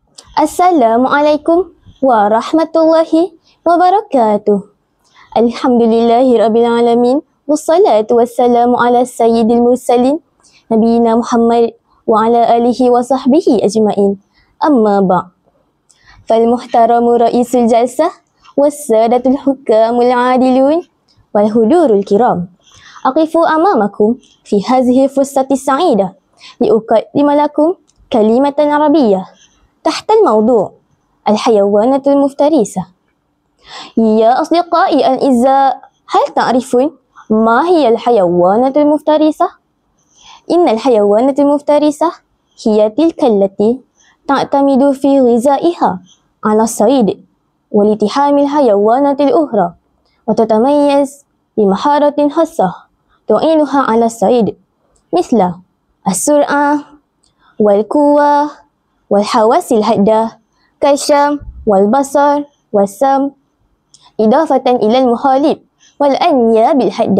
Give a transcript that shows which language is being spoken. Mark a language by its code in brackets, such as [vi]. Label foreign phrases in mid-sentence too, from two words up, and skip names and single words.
[ar] السلام عليكم ورحمة الله وبركاته. الحمد لله رب العالمين. والصلاة والسلام على سيد المرسلين نبينا محمد وعلى آله وصحبه أجمعين. أما بعد فالمحترم رئيس الجلسة والسادة الحكام العادلون والحضور الكرام. أقف أمامكم في هذه الفرصة السعيدة لأقدم لكم كلمة عربية تحت الموضوع الحيوانات المفترسة. يا أصدقائي الأعزاء، هل تعرفون ما هي الحيوانات المفترسة؟ إن الحيوانات المفترسة هي تلك التي تعتمد في غذائها على الصيد والتحام الحيوانات الأخرى، وتتميز بمهارة خاصة تعينها على الصيد مثل السرعة والقوة والحواس الحادة كالشم والبصر والسمع، إضافة إلى المخالب والأنياب الحادة.